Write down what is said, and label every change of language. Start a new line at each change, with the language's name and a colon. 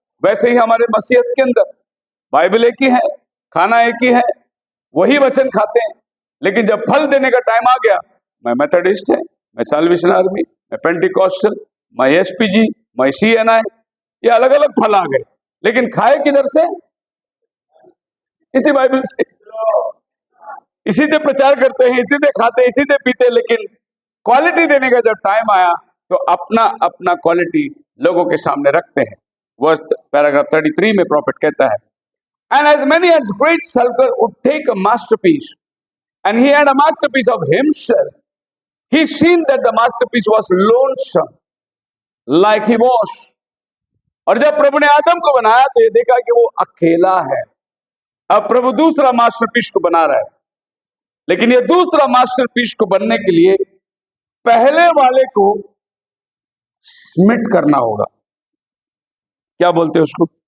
Hindi: वैसे ही हमारे मसीहत के अंदर बाइबल एक ही है, खाना एक ही है, वही वचन खाते हैं, लेकिन जब फल देने का टाइम आ गया, मैं मेथोडिस्ट है, मैं साल्वेशन आर्मी, मैं पेंटिकॉस्टल, मैं एसपीजी, मैं सीएनआई, ये अलग अलग फल आ गए, लेकिन खाए किधर से? इसी बाइबल से, इसी से प्रचार करते हैं, इसी से खाते हैं, इसी से पीते हैं, लेकिन क्वालिटी देने का जब टाइम आया तो अपना अपना क्वालिटी लोगों के सामने रखते हैं। वर्स पैराग्राफ 33 में प्रॉफिट कहता है,
English: and as many as great sculptor would take a masterpiece, and he had a masterpiece of himself, he seen that the masterpiece was lonesome like he was,
Hindi: और जब प्रभु ने आदम को बनाया तो ये देखा कि वो अकेला है। अब प्रभु दूसरा मास्टरपीस को बना रहा है, लेकिन ये दूसरा मास्टरपीस को बनने के लिए पहले वाले को स्मिट करना होगा। क्या बोलते हैं उसको?